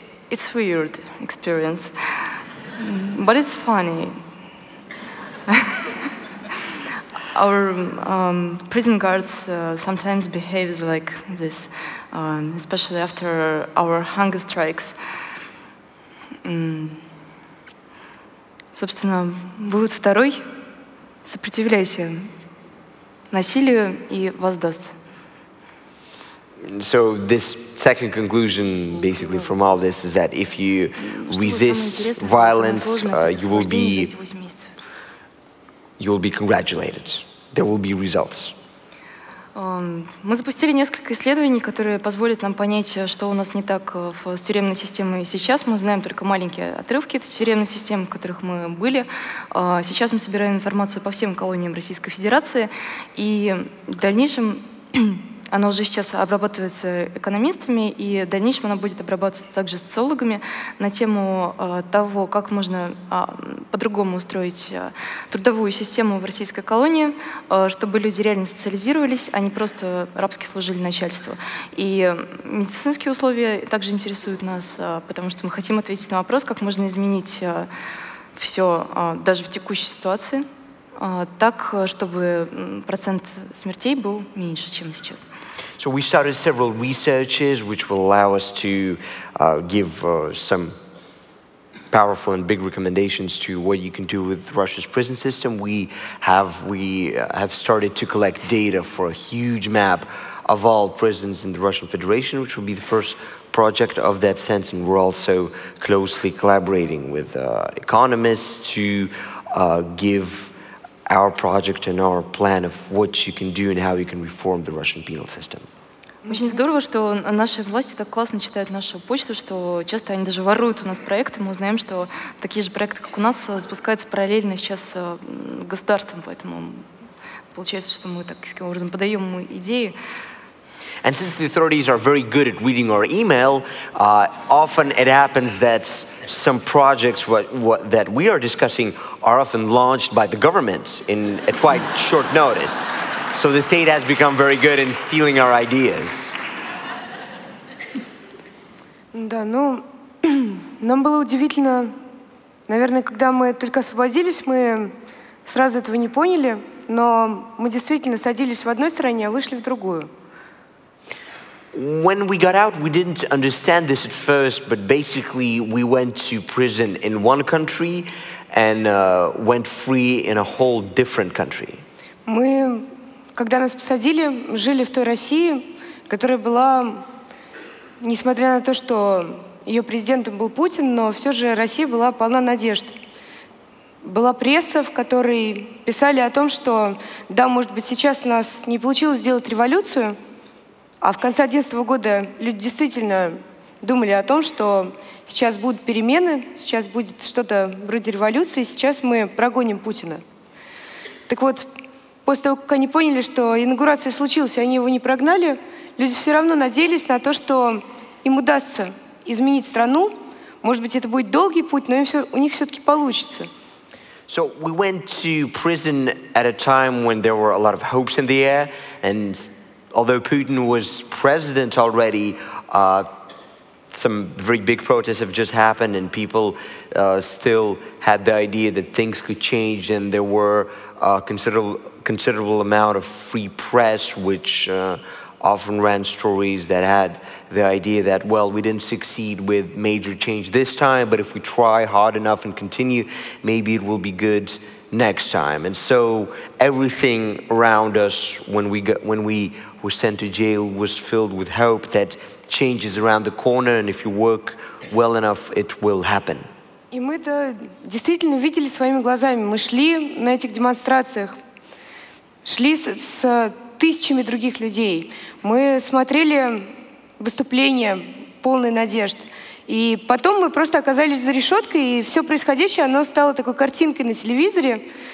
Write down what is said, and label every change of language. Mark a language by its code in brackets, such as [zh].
[en] It's weird experience, but it's funny. Our prison guards sometimes behave like this, especially after our hunger strikes. [ru] Собственно, вывод второй. Сопротивляйся насилию и воздастся. [en] So this second conclusion, basically, from all this is that if you resist violence, you will be congratulated. There will be results. [ru] Мы запустили несколько исследований, которые позволят нам понять, что у нас не так с тюремной системой сейчас. Мы знаем только маленькие отрывки этой тюремной системы, в которых мы были. Сейчас мы собираем информацию по всем колониям Российской Федерации, и в дальнейшем она уже сейчас обрабатывается экономистами, и в дальнейшем она будет обрабатываться также социологами на тему того, как можно по-другому устроить трудовую систему в российской колонии, чтобы люди реально социализировались, а не просто рабски служили начальству. И медицинские условия также интересуют нас, потому что мы хотим ответить на вопрос, как можно изменить все даже в текущей ситуации, так, чтобы процент смертей был меньше, чем сейчас. [en] So we started several researches which will allow us to give some powerful and big recommendations to what you can do with Russia's prison system. We have started to collect data for a huge map of all prisons in the Russian Federation, which will be the first project of that sense, and we're also closely collaborating with economists to give our project and our plan of what you can do and how you can reform the Russian penal system. [ru] Очень здорово, что наши власти так классно читают нашу почту, что часто они даже воруют у нас проекты. Мы узнаем, что такие же проекты, как у нас, запускаются параллельно сейчас государством, поэтому получается, что мы таким образом подаем идеи. [en] And since the authorities are very good at reading our email, often it happens that some projects that we are discussing are often launched by the government at quite short notice. So the state has become very good in stealing our ideas. [ru] Да, ну, нам было удивительно, наверное, когда мы только освободились, мы сразу этого не поняли, но мы действительно садились в одной стране, а вышли в другую. [en] When we got out, we didn't understand this at first, but basically we went to prison in one country and went free in a whole different country. [ru] Мы, когда нас посадили, жили в той России, которая была, несмотря на то, что ее президентом был Путин, но все же Россия была полна надежд. Была пресса, в которой писали о том, что да, может быть, сейчас у нас не получилось сделать революцию, а в конце 2011 года люди действительно думали о том, что сейчас будут перемены, сейчас будет что-то вроде революции, сейчас мы прогоним Путина. Так вот, после того, как они поняли, что инаугурация случилась, и они его не прогнали, люди все равно надеялись на то, что им удастся изменить страну. Может быть, это будет долгий путь, но у них все-таки получится. [en] So we went to prison at a time when there were a lot of hopes in the air, and although Putin was president already, some very big protests have just happened, and people still had the idea that things could change, and there were considerable amount of free press, which often ran stories that had the idea that, well, we didn't succeed with major change this time, but if we try hard enough and continue, maybe it will be good next time. And so everything around us when we were sent to jail was filled with hope that change is around the corner, and if you work well enough, it will happen. [ru] И мы это действительно видели своими глазами. Мы шли на этих демонстрациях, шли с тысячами других людей. Мы смотрели выступления полные надежд. И потом мы просто оказались за решеткой, и все происходящее, оно стало такой картинкой на телевизоре.